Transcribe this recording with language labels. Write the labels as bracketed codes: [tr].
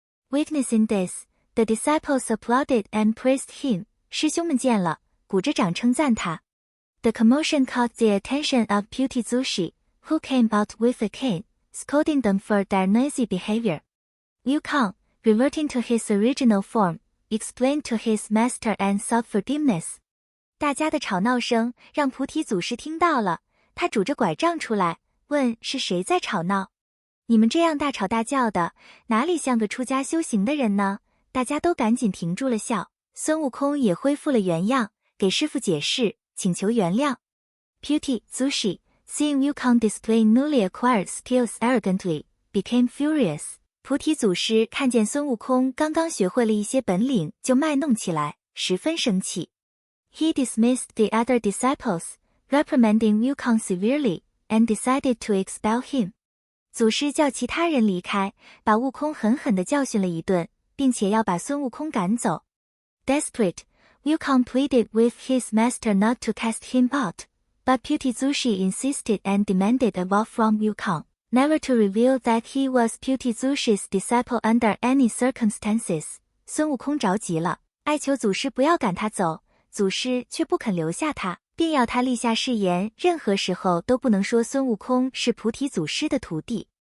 [en] Witnessing this, the disciples applauded and praised him. [zh] 师兄们见了，鼓着掌称赞他。 [en] The commotion caught the attention of Putizushi, who came out with a cane, scolding them for their noisy behavior. Wukong, reverting to his original form, explained to his master and sought forgiveness. [zh] 大家的吵闹声让菩提祖师听到了，他拄着拐杖出来，问是谁在吵闹？你们这样大吵大叫的，哪里像个出家修行的人呢？大家都赶紧停住了笑。孙悟空也恢复了原样，给师父解释，请求原谅。 [en] Putizushi, seeing Wukong display newly acquired skills arrogantly, became furious. [zh] 菩提祖师看见孙悟空刚刚学会了一些本领就卖弄起来，十分生气。 [en] He dismissed the other disciples, reprimanding Wukong severely, and decided to expel him. [zh] 祖师叫其他人离开，把悟空狠狠地教训了一顿，并且要把孙悟空赶走。 [en] Desperate, Wukong pleaded with his master not to cast him out, but Putizushi insisted and demanded a vow from Wukong, never to reveal that he was Putizushi's disciple under any circumstances. [zh] 孙悟空着急了，哀求祖师不要赶他走，祖师却不肯留下他，并要他立下誓言，任何时候都不能说孙悟空是菩提祖师的徒弟。